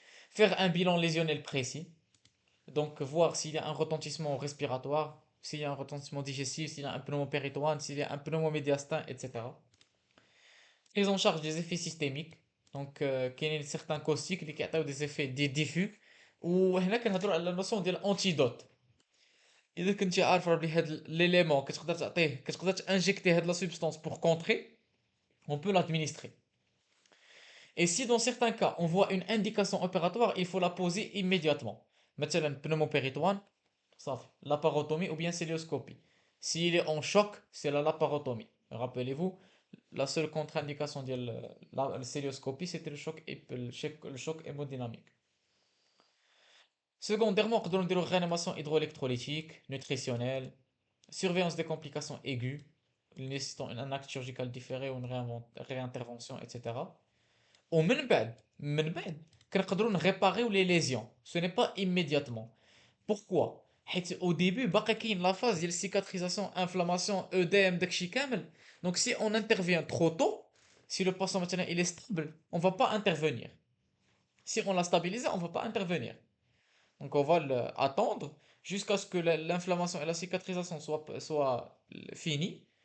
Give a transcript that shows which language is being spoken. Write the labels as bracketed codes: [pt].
[fr] Faire un bilan lésionnel précis. Donc, voir s'il y a un retentissement respiratoire, s'il y a un retentissement digestif, s'il y a un pneumopéritoine, s'il y a un pneumomédiastin, etc. Prise en charge des effets systémiques. Donc, qu'il y a certains caustiques qui ont des effets diffus. [ar] وهنا كنهضروا على la notion ديال antidote. اذا كنتي عارف بلي هاد l'élément كتقدر تعطيه كتقدر تانجيكتي هاد [fr] la substance pour contrer, on peut l'administrer. Et si dans certains cas on voit une indication opératoire, il faut la poser immédiatement. مثلا pneumopéritoine, صافي, laparotomie ou bien célioscopie. S'il est en choc, c'est la laparotomie. Rappelez-vous, la seule contre-indication de la célioscopie, c'était le choc hémodynamique. Secondairement, on peut réanimation hydroélectrolytique, nutritionnelle, surveillance des complications aiguës, nécessitant un acte chirurgical différé ou une réintervention, etc. [ar] ومن بعد كنقدروا نريباريو les lésions. [fr] Ce n'est pas immédiatement. Pourquoi? [ar] حيت [fr] au début [ar] باقي كاين [fr] la phase ديال cicatrisation, inflammation, œdème, [ar] داكشي كامل. [fr] Donc si on intervient trop tôt, si le patient maintenant il est stable, on va pas intervenir. Si on l'a stabilisé, on va pas intervenir. Donc on va attendre jusqu'à ce que l'inflammation et la cicatrisation soient finies.